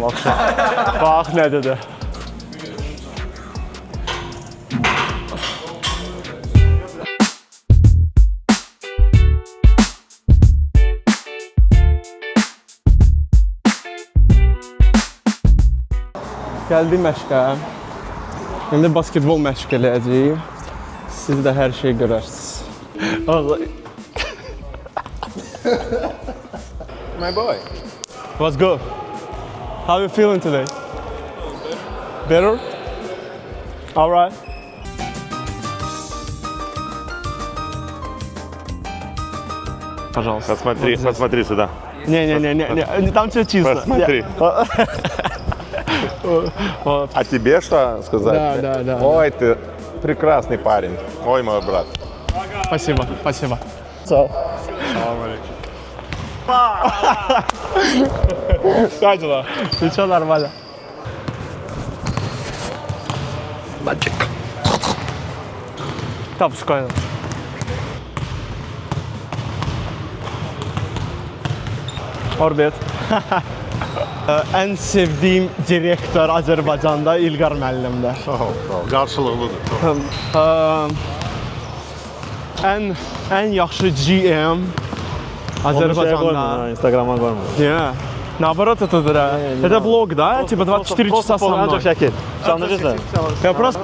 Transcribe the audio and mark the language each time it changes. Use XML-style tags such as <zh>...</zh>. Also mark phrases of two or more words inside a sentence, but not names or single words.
<az>Bax nə dedi. Gəldik məşqə. İndi basketbol məşq eləyəcəyik. Siz də hər şey görərsiniz.</az> <en>My boy. What's good? How are you feeling today? Better? All right.</en> <ru>Пожалуйста. Посмотри сюда. Не, там все чисто. Посмотри. А тебе что сказать? Да. Ой, ты прекрасный парень. Ой, мой брат. Спасибо. Как дела? Все нормально. Tamam, спокойно. Orbit.</ru> <tr>En sevdiğim direktör</tr> <az>Azərbaycanda İlqar müəllimdir. Qarşılıqlıdır. En yaxşı GM Azərbaycanda.</az> <tr>Instagram'a koyma.</tr> <ru>Не, наоборот это да. Это блог, да? Типа 24 часа со мной.</ru> <az>şəkil. Sanırsan.</az> <ru>Я просто</ru>